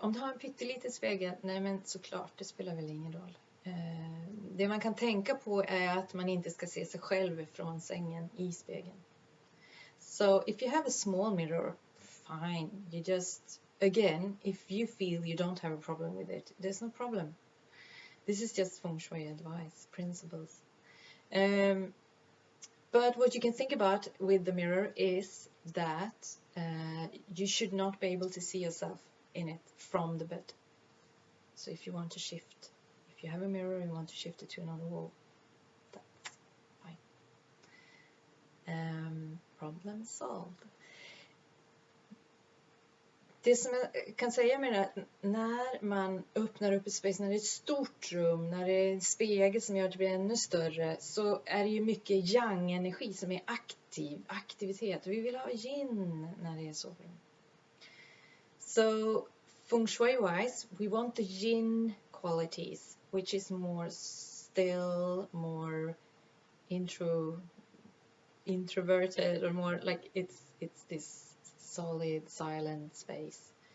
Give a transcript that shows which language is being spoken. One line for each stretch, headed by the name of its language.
Swedish: Om du har en pytteliten spegel, nej men såklart, det spelar väl ingen roll. Det man kan tänka på är att man inte ska se sig själv från sängen i spegeln.
English: So if you have a small mirror, fine. You just, again, if you feel you don't have a problem with it, there's no problem. This is just Feng Shui advice, principles. But what you can think about with the mirror is that you should not be able to see yourself in it from the bed. So if you want to shift, if you have a mirror and you want to shift it to another wall, that's fine. Problem solved.
Swedish: Det som jag kan säga med det är, när man öppnar upp ett space, när det är ett stort rum, när det är en spegel som gör att det blir ännu större, så är det ju mycket yang-energi som är aktivitet. Vi vill ha yin när det är så.
English: So Feng Shui-wise, we want the yin qualities, which is more still, more introverted, or more like it's this solid, silent space.